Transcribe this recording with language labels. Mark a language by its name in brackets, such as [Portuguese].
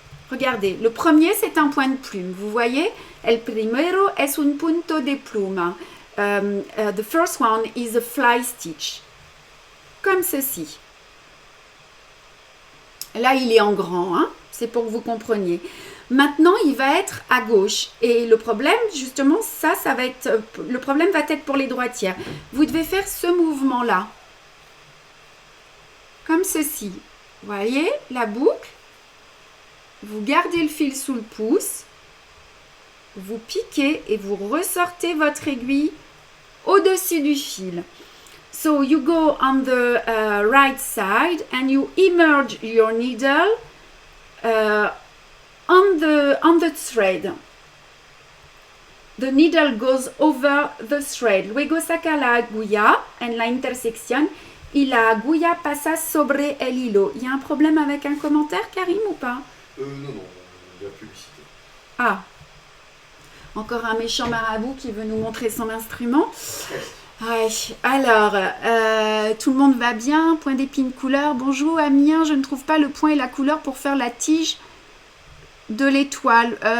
[French] Regardez, le premier c'est un point de plume. Vous voyez, [Spanish] el primero es un punto de pluma. [English] The first one is a fly stitch. [French] Comme ceci. Là, il est en grand, hein? C'est pour que vous compreniez. Maintenant, il va être à gauche. Et le problème, justement, ça va être... Le problème va être pour les droitières. Vous devez faire ce mouvement-là. Comme ceci. Vous voyez la boucle, vous gardez le fil sous le pouce, vous piquez et vous ressortez votre aiguille au-dessus du fil. [English] So you go on the right side and you immerge your needle on the thread. The needle goes over the thread. [Spanish] Luego saca la agulla en la intersección. Y la agulla pasa sobre el hilo. [French] Il y a un problème avec un commentaire, Karim, ou pas? Non, la publicité. Ah, encore un méchant marabout qui veut nous montrer son instrument. Ouais. Alors, tout le monde va bien? Point d'épine couleur. Bonjour, Amien, je ne trouve pas le point et la couleur pour faire la tige de l'étoile.